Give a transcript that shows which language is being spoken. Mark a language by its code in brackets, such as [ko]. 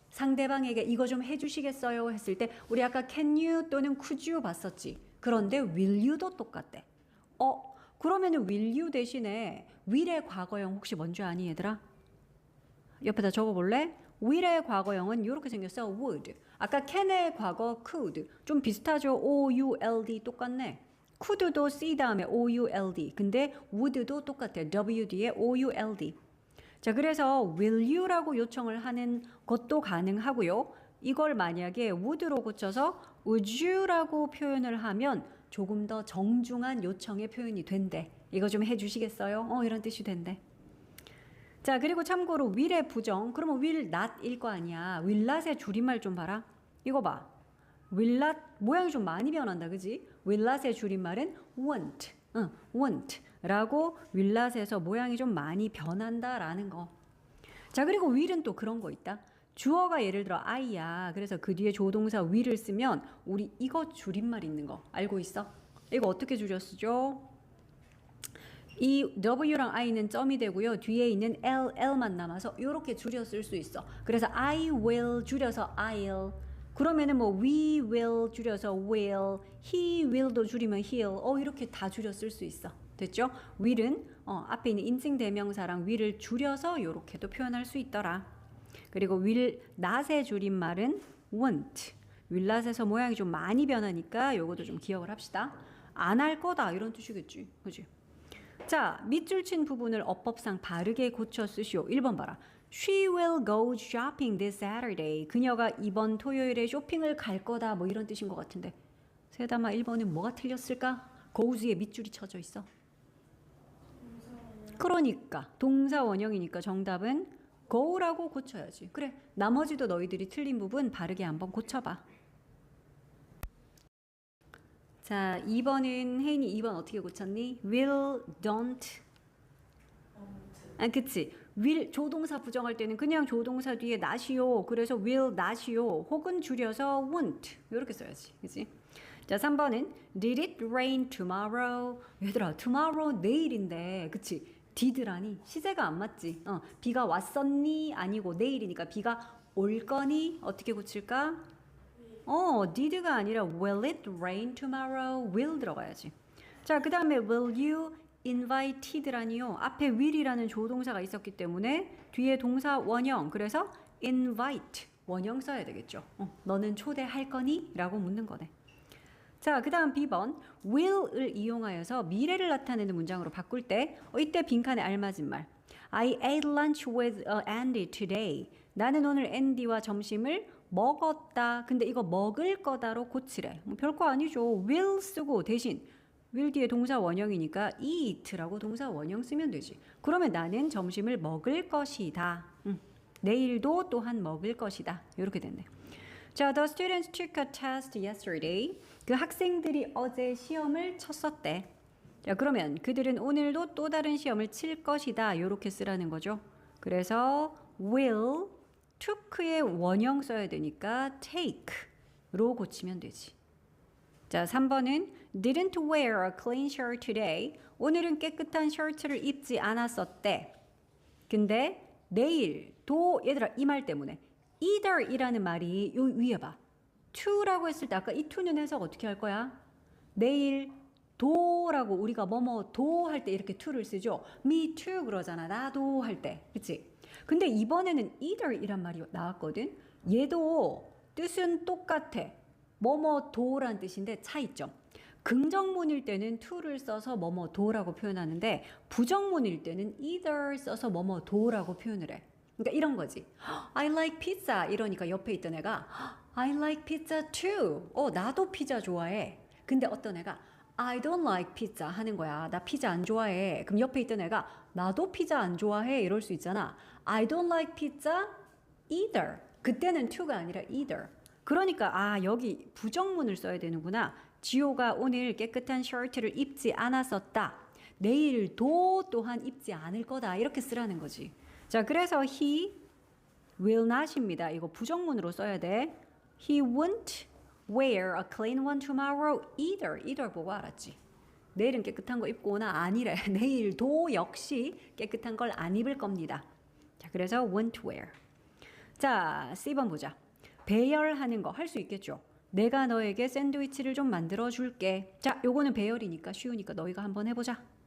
[ko] 상대방에게 이거 좀 해주시겠어요 했을 때 우리 아까 can you 또는 could you 봤었지. 그런데 will you도 똑같대. 그러면은 will you 대신에 will의 과거형 혹시 뭔지 아니 얘들아? 옆에다 적어볼래? will의 과거형은 이렇게 생겼어. would. 아까 can의 과거 could. 좀 비슷하죠? O-U-L-D 똑같네. could도 C 다음에 O-U-L-D. 근데 would도 똑같아. W 뒤에 O-U-L-D. 자, 그래서 will you라고 요청을 하는 것도 가능하고요. 이걸 만약에 would로 고쳐서 would you라고 표현을 하면 조금 더 정중한 요청의 표현이 된대. 이거 좀 해주시겠어요? 이런 뜻이 된대. 자, 그리고 참고로 will의 부정, 그러면 will not일 거 아니야. will not의 줄임말 좀 봐라. 이거 봐. will not 모양이 좀 많이 변한다, 그지? will not의 줄임말은 won't, won't라고 will not에서 모양이 좀 많이 변한다라는 거. 자, 그리고 will은 또 그런 거 있다. 주어가 예를 들어 I야. 그래서 그 뒤에 조동사 will을 쓰면 우리 이거 줄임말 있는 거 알고 있어? 이거 어떻게 줄여 쓰죠? 이 W랑 I는 점이 되고요. 뒤에 있는 L만 남아서 이렇게 줄여 쓸 수 있어. 그래서 I will 줄여서 I'll. 그러면은 뭐 we will 줄여서 will, he will도 줄이면 he'll. 이렇게 다 줄여 쓸 수 있어. 됐죠? will은 앞에 있는 인칭 대명사랑 will을 줄여서 이렇게도 표현할 수 있더라. 그리고 will not의 줄임말은 won't. will not에서 모양이 좀 많이 변하니까 요것도 좀 기억을 합시다. 안 할 거다 이런 뜻이겠지. 그지? 자, 밑줄 친 부분을 어법상 바르게 고쳐 쓰시오. 1번 봐라. [en] She will go shopping this Saturday. [ko] 그녀가 이번 토요일에 쇼핑을 갈 거다. 뭐 이런 뜻인 것 같은데. 세담아 1번은 뭐가 틀렸을까? goes에 밑줄이 쳐져 있어. 그러니까 동사 원형이니까 정답은 go라고 고쳐야지. 그래, 나머지도 너희들이 틀린 부분 바르게 한번 고쳐봐. 자, 2번은 혜인이 2번 어떻게 고쳤니? [en] will, don't. [ko] 그치. will 조동사 부정할 때는 그냥 조동사 뒤에 not이요. 그래서 will not이요. 혹은 줄여서 won't. 이렇게 써야지. 그치? 자, 3번은 [en] did it rain tomorrow? [ko] 얘들아, tomorrow 내일인데. 그치? did라니 시제가 안 맞지. 비가 왔었니? 아니고 내일이니까 비가 올 거니? 어떻게 고칠까? [en] did가 [ko] 아니라 [en] will it rain tomorrow? [ko] will 들어가야지. 자, 그 다음에 [en] will you invited [ko] 라니요. 앞에 will이라는 조동사가 있었기 때문에 뒤에 동사 원형. 그래서 invite 원형 써야 되겠죠. 너는 초대할 거니? 라고 묻는 거네. 자, 그 다음 B번 will을 이용하여서 미래를 나타내는 문장으로 바꿀 때 이때 빈칸에 알맞은 말. [en] I ate lunch with Andy today. [ko] 나는 오늘 앤디와 점심을 먹었다. 근데 이거 먹을 거다로 고치래. 뭐 별거 아니죠. will 쓰고 대신 will 뒤에 동사 원형이니까 eat라고 동사 원형 쓰면 되지. 그러면 나는 점심을 먹을 것이다. 내일도 또한 먹을 것이다. 이렇게 됐네. 자, [en] the students took a test yesterday. [ko] 그 학생들이 어제 시험을 쳤었대. 자, 그러면 그들은 오늘도 또 다른 시험을 칠 것이다. 이렇게 쓰라는 거죠. 그래서 will, took의 원형 써야 되니까 take로 고치면 되지. 자, 3번은 [en] didn't wear a clean shirt today. [ko] 오늘은 깨끗한 셔츠를 입지 않았었대. 근데 내일도 얘들아 이 말 때문에 either이라는 말이 요 위에 봐. to라고 했을 때 아까 이 to는 해석 어떻게 할 거야? 내일 도라고 우리가 뭐뭐 할 때 이렇게 to를 쓰죠. [en] me too [ko] 그러잖아. 나도 할 때. 그치? 근데 이번에는 either이란 말이 나왔거든. 얘도 뜻은 똑같아. 뭐뭐 도란 뜻인데 차이점. 긍정문일 때는 to를 써서 뭐뭐 도라고 표현하는데 부정문일 때는 either 써서 뭐뭐 도라고 표현을 해. 그러니까 이런 거지. [en] I like pizza [ko] 이러니까 옆에 있던 애가 [en] I like pizza too. [ko] 나도 피자 좋아해. 근데 어떤 애가 [en] I don't like pizza [ko] 하는 거야. 나 피자 안 좋아해. 그럼 옆에 있던 애가 나도 피자 안 좋아해 이럴 수 있잖아. [en] I don't like pizza either. [ko] 그때는 to가 아니라 either. 그러니까 여기 부정문을 써야 되는구나. 지호가 오늘 깨끗한 셔츠를 입지 않았었다. 내일도 또한 입지 않을 거다. 이렇게 쓰라는 거지. 자, 그래서 [en] he will not [ko] 입니다. 이거 부정문으로 써야 돼. [en] He won't wear a clean one tomorrow either. [ko] either 보고 알았지. 내일은 깨끗한 거 입고 오나 아니래. 내일도 역시 깨끗한 걸 안 입을 겁니다. 자, 그래서 won't wear. 자, C번 보자. 배열하는 거 할 수 있겠죠. 내가 너에게 샌드위치를 좀 만들어 줄게. 자, 요거는 배열이니까 쉬우니까 너희가 한번 해보자.